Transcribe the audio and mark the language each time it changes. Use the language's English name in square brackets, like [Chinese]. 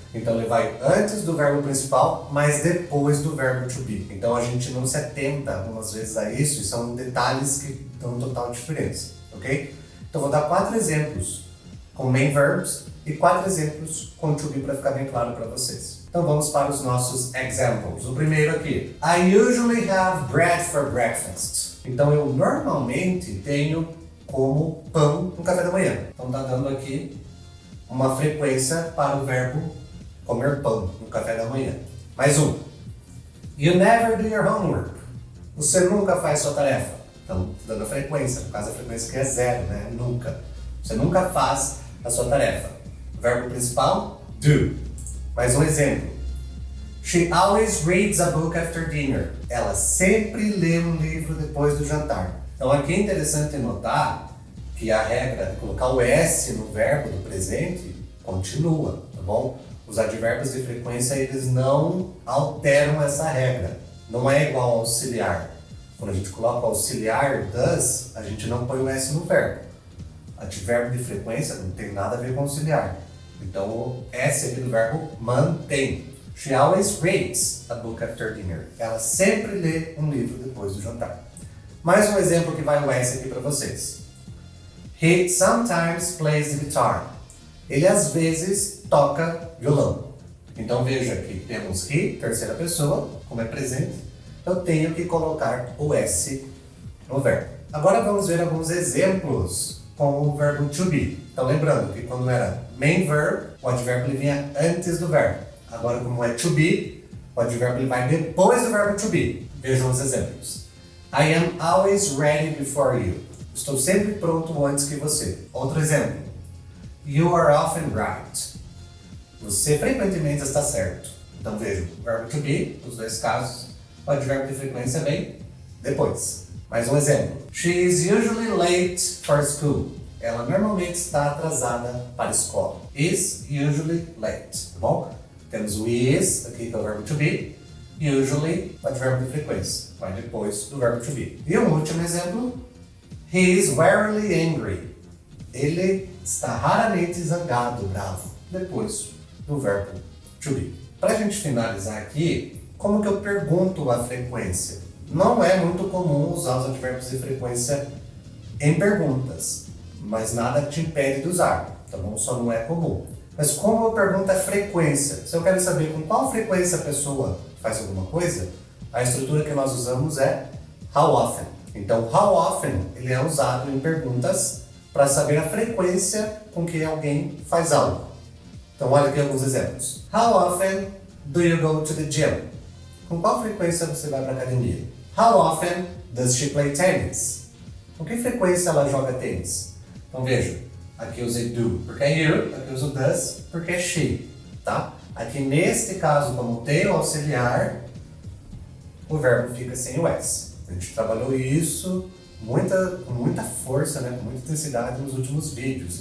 [Portuguese] Então, ele vai antes do verbo principal, mas depois do verbo to be. Então, a gente não se atenta algumas vezes a isso, e são detalhes que dão total diferença, ok? Então, vou dar 4 exemplos com main verbs e 4 exemplos com to be para ficar bem claro para vocês. Então, vamos para os nossos examples. O primeiro aqui. [English] I usually have bread for breakfast. [Portuguese] Então, eu normalmente tenho como pão no café da manhã. Então, está dando aqui uma frequência para o verbo comer pão no café da manhã. Mais um. [English] You never do your homework. [Portuguese] Você nunca faz sua tarefa. Então, dando a frequência, por causa da frequência que é 0, né? Nunca. Você nunca faz a sua tarefa. Verbo principal, do. Mais um exemplo. [English] She always reads a book after dinner. [Portuguese] Ela sempre lê um livro depois do jantar. Então, aqui é interessante notar que a regra de colocar o S no verbo do presente continua, tá bom? Os advérbios de frequência, eles não alteram essa regra. Não é igual ao auxiliar. Quando a gente coloca o auxiliar does, a gente não põe o S no verbo. Advérbio de frequência não tem nada a ver com auxiliar. Então, o S aqui do verbo mantém. [English] She always reads a book after dinner. [Portuguese] Ela sempre lê um livro depois do jantar. Mais um exemplo que vai o S aqui para vocês. [English] He sometimes plays the guitar. [Portuguese] Ele às vezes toca violão. Então veja que temos he, terceira pessoa, como é presente, eu tenho que colocar o S no verbo. Agora vamos ver alguns exemplos com o verbo to be. Então lembrando que quando era main verb, o advérbio vinha antes do verbo. Agora como é to be, o advérbio vai depois do verbo to be. Vejam os exemplos. [English] I am always ready before you. [Portuguese] Estou sempre pronto antes que você. Outro exemplo. [English] You are often right. [Portuguese] Você frequentemente está certo. Então veja, o verbo to be, nos dois casos, o advérbio de frequência vem depois. Mais um exemplo. [English] She is usually late for school. [Portuguese] Ela normalmente está atrasada para a escola. [English] Is usually late. [Portuguese] Tá bom? Temos o is, aqui que é o verbo to be. Usually, o advérbio de frequência. Vai depois do verbo to be. E um último exemplo. [English] He is rarely angry. [Portuguese] Ele está raramente zangado, bravo. Depois do verbo to be. Para a gente finalizar aqui, como que eu pergunto a frequência? Não é muito comum usar os advérbios de frequência em perguntas, mas nada te impede de usar, tá bom? Só não é comum. Mas como eu pergunto a frequência? Se eu quero saber com qual frequência a pessoa faz alguma coisa, a estrutura que nós usamos é how often. Então, how often ele é usado em perguntas para saber a frequência com que alguém faz algo. Então, olha aqui alguns exemplos. [English] How often do you go to the gym? [Portuguese] Com qual frequência você vai para a academia? [English] How often does she play tennis? [Portuguese] Com que frequência ela joga tênis? Então veja, aqui eu usei do porque é you, aqui eu uso does porque é she, tá? Aqui neste caso, como tem o auxiliar, o verbo fica sem o S. A gente trabalhou isso com muita força, né, com muita intensidade nos últimos vídeos.